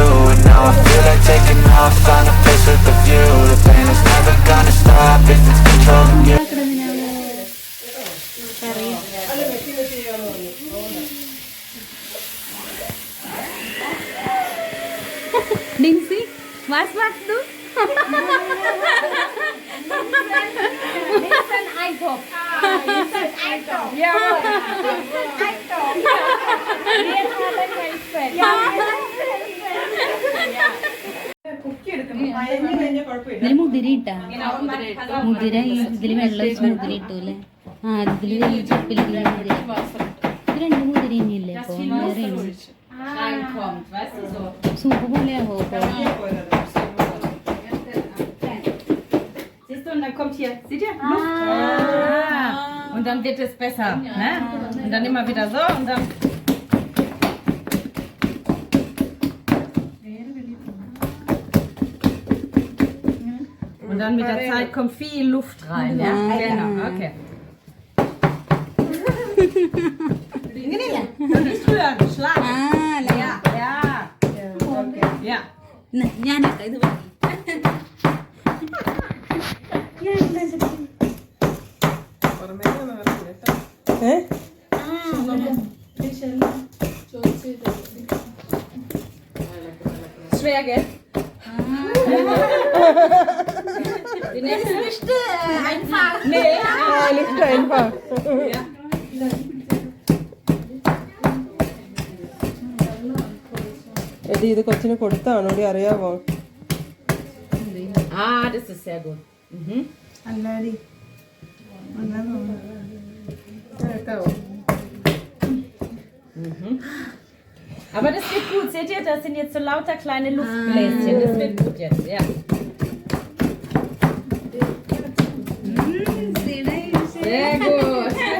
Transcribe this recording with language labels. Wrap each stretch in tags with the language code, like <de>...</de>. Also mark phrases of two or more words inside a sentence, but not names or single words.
<en>And now I feel like taking off, find a place with a view. The pain is never gonna stop if it's controlling you. ഡിൻസി വാസ് du?</en> <de>Eintopf. Eintopf. Ja. Eintopf. Wir haben kein Fett. Ja.</de> <ml>ഇതില് മുതിര ഇട്ടാ മുതിര ഇതില് വെള്ളം ഒഴിച്ച് മുതിര ഇട്ടു അല്ലേ? ആ ഇതില് ചപ്പില് മുതിര. ഇത് രണ്ട് മുതിര തന്നെയല്ലേ അപ്പൊ വേറെയാണ്</ml> <de>Reinkommt, weißt du so.</de> <ml>സൂപ്പ് പോലെയാവോ അപ്പൊ?</ml> <de>Siehst du, und dann kommt hier, seht ihr? Luft. Und dann wird es besser, ne? Und dann immer wieder so und dann. Und dann mit der Zeit kommt viel Luft rein. Ja? Genau, okay. Nicht rühren, Schlag. Ja, ja. Ja.</de> <ml>ഞാനൊക്കെ ഇത് മതി.</ml> <de>Schwer, gell? Die nächste nicht einfach. Nee,</de> <ml>ലിഫ്റ്റ് einfach. എടി ഇത് കൊച്ചിന് കൊടുത്താണോ എടി അറിയാവോ?</ml> <de>Ah, das ist sehr gut. Mhm. Mhm. Aber das wird gut. Seht ihr, das sind jetzt so lauter kleine Luftbläschen. Das wird gut jetzt, ja. Sehr gut.</de>